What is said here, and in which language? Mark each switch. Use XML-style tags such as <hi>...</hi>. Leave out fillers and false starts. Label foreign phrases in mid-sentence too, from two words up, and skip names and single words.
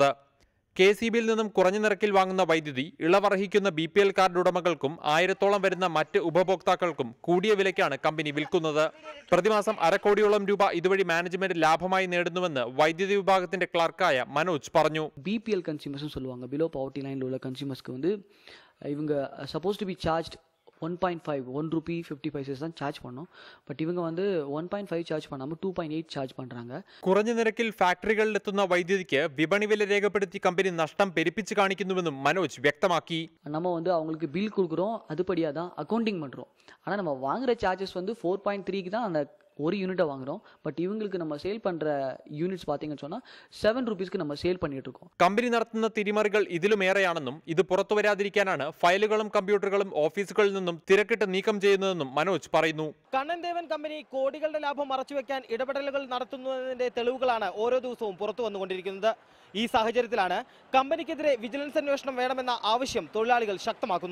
<ml>KCBയിൽ നിന്നും കുറഞ്ഞ നിരക്കിൽ വാങ്ങുന്ന വൈദ്യുതി ഇളവർഹിക്കുന്ന BPL കാർഡ് ഉടമകൾക്കും 1000-ഓളം വരുന്ന മറ്റ് ഉപഭോക്താക്കൾക്കും കൂടിയ വിലയ്ക്കാണ് കമ്പനി വിൽക്കുന്നത്. പ്രതിമാസം ₹2 കോടിയോളം ഇതുവഴി മാനേജ്മെന്റ് ലാഭമായി നേടുന്നുവെന്ന് വൈദ്യുതി വിഭാഗത്തിന്റെ ക്ലാർക്കായ മനോജ് പറഞ്ഞു.</ml> <en>BPL consumers</en> <ta>சொல்லுவாங்க.</ta> <en>below poverty line</en> <ta>உள்ள கன்சியூமர்ஸ்க்கு வந்து இவங்க</ta> <en>supposed to be charged 1.5 1 rupee 50 paise</en> <ta>தான் சார்ஜ் பண்ணோம். பட் இவங்க வந்து 1.5 சார்ஜ் பண்ணாம 2.8 சார்ஜ் பண்றாங்க.</ta> <ml>കുറഞ്ഞ നിരക്കിൽ ഫാക്ടറികളിലെത്തുന്ന വൈദ്യുതിക്ക് വിപണി വില രേഖപ്പെടുത്തി കമ്പനി നഷ്ടം പെരുപ്പിച്ച് കാണിക്കുന്നുവെന്നും മനോജ് വ്യക്തമാക്കി.</ml> <ta>நம்ம வந்து அவங்களுக்கு பில் கொடுக்குறோம், அதுபடியா தான் அக்கவுண்டிங் பண்றோம். ஆனா நம்ம வாங்குற சார்ஜஸ் வந்து 4.3க்கு தான் அந்த ஒரு யூனிட்டை வாங்குறோம். பட் இவங்களுக்கு நம்ம சேல் பண்ற യൂണിറ്റ്സ് பாத்தீங்கன்னு சொன்னா 7 ரூபீஸ்க்கு நம்ம சேல் பண்ணிட்டு இருக்கோம்.</ta> <ml>കമ്പനി നടത്തുന്ന തിരിമറികൾ ഇതിലുമേറെയാണെന്നും ഇത് പുറത്തു വരാതിരിക്കാനാണ് ഫയലുകളും കമ്പ്യൂട്ടറുകളും ഓഫീസുകളിൽ നിന്നും തിരക്കിട്ട് നീക്കം ചെയ്യുന്നതെന്നും മനോജ് പറയുന്നു. കണ്ണൻദേവൻ കമ്പനി കോടികളുടെ ലാഭം മറച്ചുവെക്കാൻ ഇടപെടലുകൾ നടത്തുന്നതിന്റെ തെളിവുകളാണ് ഓരോ ദിവസവും പുറത്തു വന്നുകൊണ്ടിരിക്കുന്നത്. ഈ സാഹചര്യത്തിലാണ് കമ്പനിക്കെതിരെ വിജിലൻസ് അന്വേഷണം വേണമെന്ന ആവശ്യം തൊഴിലാളികൾ ശക്തമാക്കുന്നത്.</ml>